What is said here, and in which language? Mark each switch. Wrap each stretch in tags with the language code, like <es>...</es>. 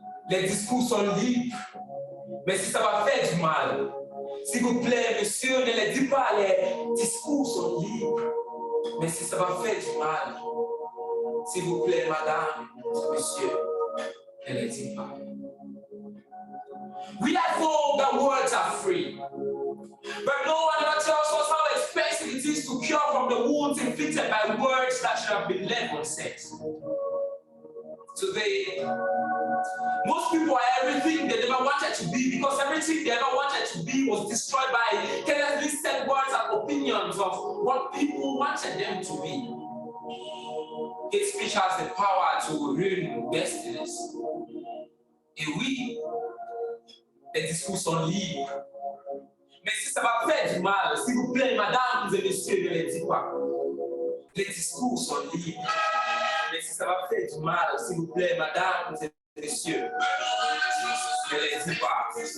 <fr>Les discours sont libres, mais si ça va faire du mal, s'il vous plaît, monsieur, ne les dis pas. Les discours sont libres, mais si ça va faire du mal, s'il vous plaît, madame, monsieur, ne les dis pas.</fr> <en>We are told that words are free, but no one ever tells us how expensive it is to cure from the wounds inflicted by words that should have been left unsaid. Today, most people are everything they never wanted to be, because everything they ever wanted to be was destroyed by carelessly said words and opinions of what people wanted them to be. Hate speech has the power to ruin destinies.</en> <fr>Et oui, les discours sont libres. Mais si ça va faire du mal, s'il vous plaît, mesdames et messieurs, ne les dites pas. Les discours sont libres. Mais si ça va faire du mal, s'il vous plaît, mesdames et messieurs, ne les dites pas.</fr>